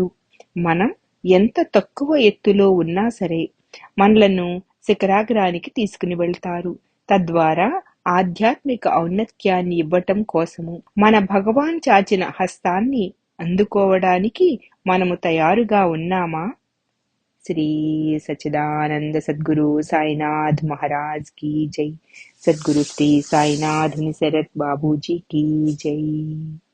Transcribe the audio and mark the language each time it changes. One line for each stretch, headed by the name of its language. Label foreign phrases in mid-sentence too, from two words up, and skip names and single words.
Telugu: మనం ఎంత తక్కువ ఎత్తులో ఉన్నా సరే మనలను శిఖరాగ్రానికి తీసుకుని వెళ్తారు. తద్వారా ఆధ్యాత్మిక ఔన్నత్యాన్ని ఇవ్వటం కోసము మన భగవాన్ చాచిన హస్తాన్ని అందుకోవడానికి మనము తయారుగా ఉన్నామా?
Hindi: श्री सच्चिदानंद सद्गुरु साईनाथ महाराज की जय। सद्गुरु श्री साईनाथ मुनिसरत बाबू जी की जय।